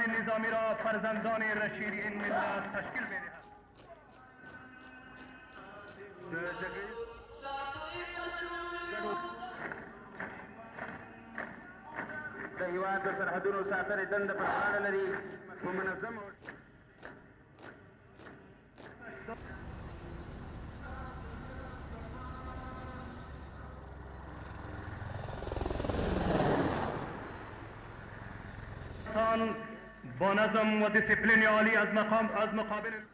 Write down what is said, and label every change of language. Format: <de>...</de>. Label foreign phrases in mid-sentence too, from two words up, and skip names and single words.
<fa>نظامی را فرزندان رشید این ملت تشکیل می‌دهد.</fa> <ps>د هېواد د سرحدونو ساتنې دنده پر غاړه لري په منظم</ps> <fa>با نظم و دیسیپلین عالی از مقابل</fa>